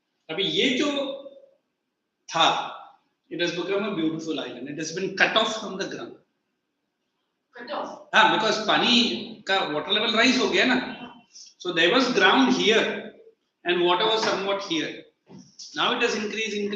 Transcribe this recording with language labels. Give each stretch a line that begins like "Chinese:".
Hindi: अभी ये जो था,
English: it has become a beautiful island. It has been cut off from the ground. cut off.
Hindi: Because पानी का
English: water level rise
Hindi: हो गया ना.
English: So there was ground here, and water was somewhat here. Now it has increased.